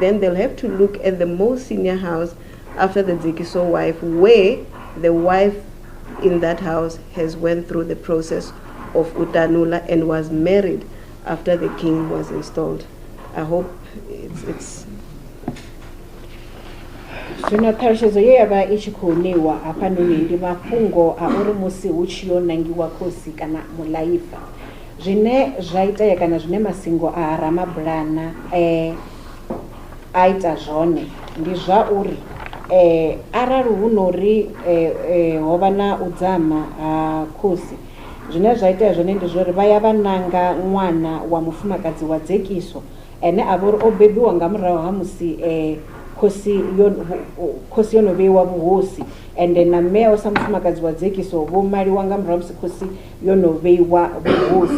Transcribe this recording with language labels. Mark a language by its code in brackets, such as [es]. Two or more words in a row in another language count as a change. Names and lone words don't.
[en] Then they'll have to look at the most senior house after the Dzekiso wife, where the wife in that house has went through the process of utanula and was married after the king was installed. I hope it's [ve] Zwino ṱhalutshedzo ye yavha I tshi khou ṋewa hafhanoni ndi mafhungo a uri musi hu tshi yo nangiwa khosi kana mulaifa, zwine zwa itea kana zwine Masingo a Ramabulana a ita zwone ndi zwa uri arali hu nori ho vha na u dzama ha khosi, zwine zwa itea zwone ndi zwa uri vha ya vha nanga ṅwana wa mufumakadzi wa Dzekiso ene a vha uri o bebiwa nga murahu ha musi khosi yo no vheiwa vhuhosi, ende na mmea sa mufumakadzi wa Dzekiso vho maliwa nga murahu musi khosi yo no vheiwa vhuhosi.